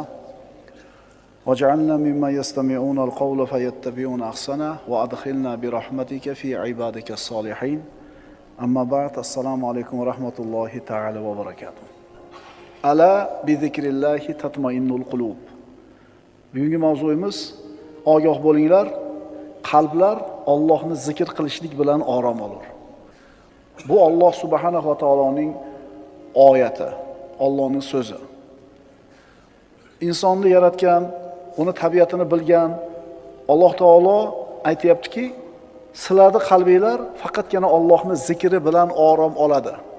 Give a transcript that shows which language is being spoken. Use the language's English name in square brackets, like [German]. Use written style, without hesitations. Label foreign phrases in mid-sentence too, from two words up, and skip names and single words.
[Arabic] واجعلنا مما يستمعون القول فيتبعون أحسنه وأدخلنا برحمتك في عبادك الصالحين أما بعد السلام عليكم ورحمة الله تعالى وبركاته ألا بذكر الله تطمئن القلوب. [Uzbek] Bugungi mavzuimiz ogoh bo'linglar, qalblar Allohni zikr qilishlik bilan orom olur. Bu Alloh subhanahu va taoloning oyati, Allohning so'zi. Insonni yaratgan, uni tabiatini bilgan Alloh taolo aytayaptiki, sizlarning qalbinglar faqatgina Allohning zikri bilan orom oladi.